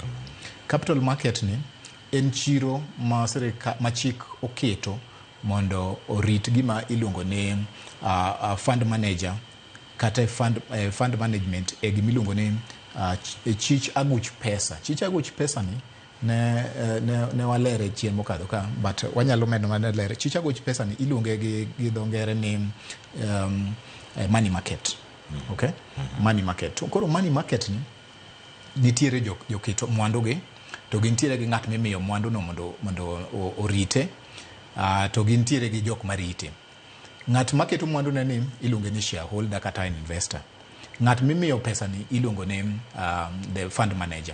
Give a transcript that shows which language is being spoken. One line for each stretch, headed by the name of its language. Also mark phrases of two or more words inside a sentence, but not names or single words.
Luo (Kenya and Tanzania): Capital market ni en chiro ma chik oketo mondo orit gima iluongo ni
English: fund manager
Luo (Kenya and Tanzania): kata
English: fund management
Luo (Kenya and Tanzania): gima iluongo ni chich aguch pesa. Chich aguch pesa ni ne walere chien mokadho ka, but wanyalo medo mana lere. Chich aguch pesa ni iluonge gi dho ngere ni
English: money market. Okay? Money market.
Luo (Kenya and Tanzania): Koro
English: money market
Luo (Kenya and Tanzania): ni nitiere joketo mwandu gi, to gintiere gi ng'at mimiyo mwandu no mondo orite, to gintiere gi jok marite. Ng'at maketo mwandu ni iluonge ni shareholder kata investor. Ng'at mimiyo pesa ni iluongo ni
English: the fund manager.